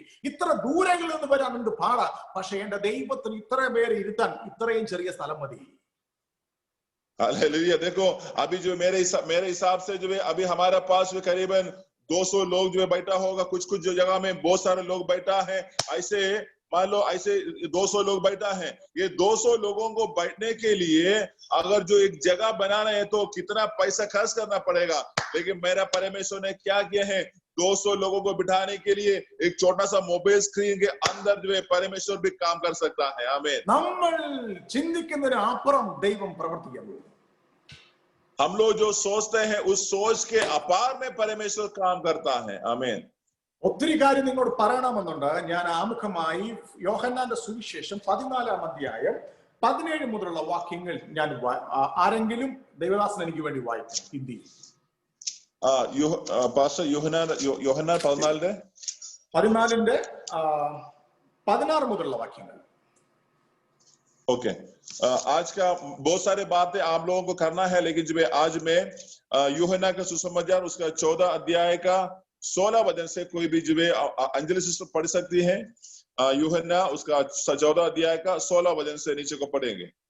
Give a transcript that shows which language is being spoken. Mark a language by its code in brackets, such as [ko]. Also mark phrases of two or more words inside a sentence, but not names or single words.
[ml] ഇത്ര ദൂരങ്ങളിൽ നിന്ന് വരാൻ എന്ത് പാടാ. പക്ഷെ എന്റെ ദൈവത്തിന് ഇത്രയും പേരെ ഇരുത്താൻ ഇത്രയും ചെറിയ സ്ഥലം മതി. [hi] हालेलुया. देखो अभी जो मेरे हिसाब से जो है अभी हमारा पास में करीबन 200 लोग जो है बैठा होगा. कुछ जो जगह में बहुत सारे लोग बैठा है. ऐसे मान लो ऐसे 200 लोग बैठा है. ये 200 लोगों को बैठने के लिए अगर जो एक जगह बनाना है तो कितना पैसा खर्च करना पड़ेगा. लेकिन मेरा परमेश्वर ने क्या किया है, 200 लोगों को बिठाने के लिए एक छोटा सा मोबाइल स्क्रीन के अंदर जो है परमेश्वर भी काम कर सकता है. आमीन. [ml] നമ്മൾ ചിന്തിക്കുന്നതിന് അപ്പുറം ദൈവം പ്രവർത്തിക്കുന്നു. [hi] हम लोग जो सोचते हैं उस सोच के अपार में परमेश्वर काम करता है. आमीन. [ml] ഒത്തിരി കാര്യം നിങ്ങളോട് പറയണമെന്നുണ്ട്. ഞാൻ ആമുഖമായി യോഹന്നാന്റെ സുവിശേഷം 14-ാം അധ്യായം 17 മുതലുള്ള വാക്യങ്ങൾ ഞാൻ ആരെങ്കിലും ദൈവദാസൻ എനിക്ക് വേണ്ടി വായിക്കും ഹിന്ദിയിൽ. पास्टर യോഹന്നാൻ 14-ന്റെ 16 മുതലുള്ള വാക്യങ്ങൾ. [hi] ओके. आज का बहुत सारे बातें आप लोगों को करना है, लेकिन जो आज मैं यूहन्ना का सुसमाचार उसका 14 अध्याय का 16 वचन से कोई भी जो है अंजलि सिस्टर पढ़ सकती है. यूहन्ना उसका 14 अध्याय का 16 वचन से नीचे को पढ़ेंगे.